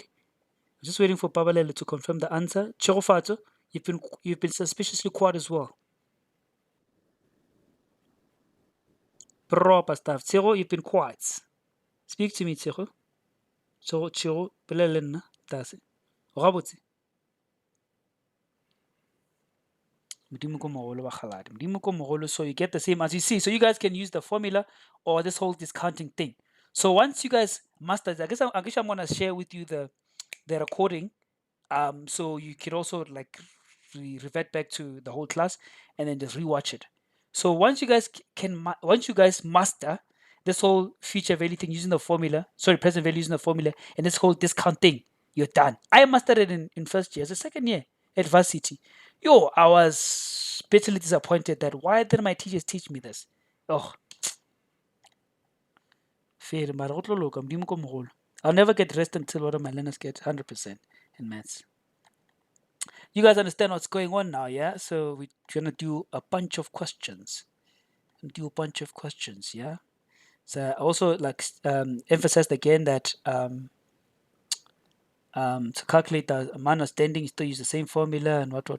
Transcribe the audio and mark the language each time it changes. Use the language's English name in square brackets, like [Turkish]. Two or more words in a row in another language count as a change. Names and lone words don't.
[English] I'm just waiting for Babalele to confirm the answer. Chirofato, you've been suspiciously quiet as well. Proper stuff. Tsego, you've been quiet. Speak to me, Tsego. So Chiro, Belelena, that's it. Gabotse. [Tswana] Modimo ko mogolo wa kgaladi. Modimo ko mogolo, [English] so you get the same as you see. So you guys can use the formula or this whole discounting thing. So once you guys master it, I guess I'm gonna share with you the recording. So you could also like revert back to the whole class and then just rewatch it. So once you guys once you guys master this whole future value thing using the formula, sorry, present value using the formula, and this whole discount thing, you're done. I mastered it in first year. As a second year at varsity, yo, I was bitterly disappointed that why didn't my teachers teach me this? Oh, fair, [Tswana] maar go tlo loka, Modimo ko mogolo. [English] I'll never get rest until one of my learners get 100% in maths. You guys understand what's going on now, yeah? So we're gonna do a bunch of questions. Yeah. So I also like emphasized again that to calculate the amount of standing, you still use the same formula and what.